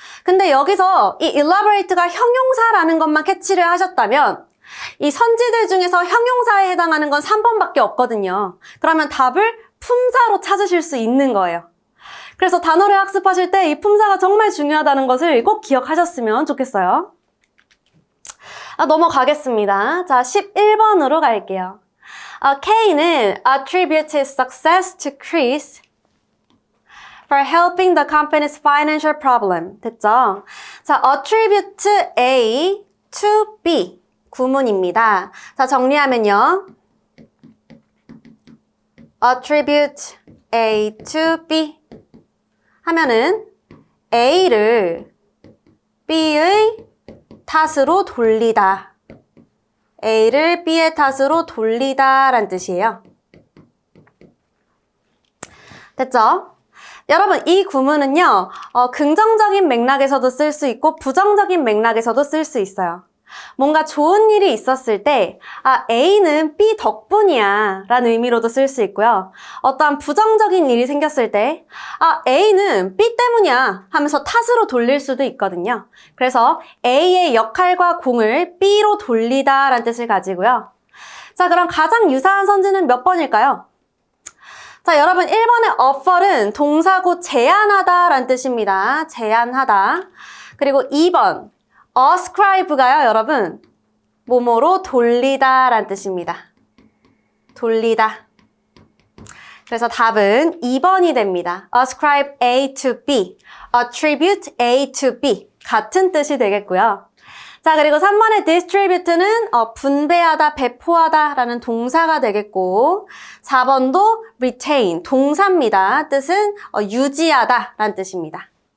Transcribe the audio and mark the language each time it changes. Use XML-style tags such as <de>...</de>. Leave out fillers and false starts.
<ko>근데 여기서 이 elaborate가 형용사라는 것만 캐치를 하셨다면 이 선지들 중에서 형용사에 해당하는 건 3번밖에 없거든요. 그러면 답을 품사로 찾으실 수 있는 거예요. 그래서 단어를 학습하실 때 이 품사가 정말 중요하다는 것을 꼭 기억하셨으면 좋겠어요. 넘어가겠습니다. 자, 11번으로 갈게요.</ko> <en>K는 attribute his success to Chris for helping the company's financial problem.</en> <ko>됐죠? 자, attribute A to B. 구문입니다. 자, 정리하면요. attribute A to B 하면은 A를 B의 탓으로 돌리다. A를 B의 탓으로 돌리다 란 뜻이에요. 됐죠? 여러분, 이 구문은요, 긍정적인 맥락에서도 쓸 수 있고 부정적인 맥락에서도 쓸 수 있어요. 뭔가 좋은 일이 있었을 때 A는 B 덕분이야 라는 의미로도 쓸 수 있고요. 어떠한 부정적인 일이 생겼을 때 A는 B 때문이야 하면서 탓으로 돌릴 수도 있거든요. 그래서 A의 역할과 공을 B로 돌리다 라는 뜻을 가지고요. 자, 그럼 가장 유사한 선지는 몇 번일까요? 자, 여러분, 1번의 offer은 동사고 제안하다 라는 뜻입니다. 제안하다. 그리고 2번 ascribe가요, 여러분, 뭐뭐로 돌리다 란 뜻입니다. 돌리다. 그래서 답은 2번이 됩니다.</ko> <en>ascribe A to B, attribute A to B.</en> <ko>같은 뜻이 되겠고요. 자, 그리고 3번의 distribute는 분배하다, 배포하다 라는 동사가 되겠고 4번도 retain, 동사입니다. 뜻은 유지하다 라는 뜻입니다.</ko>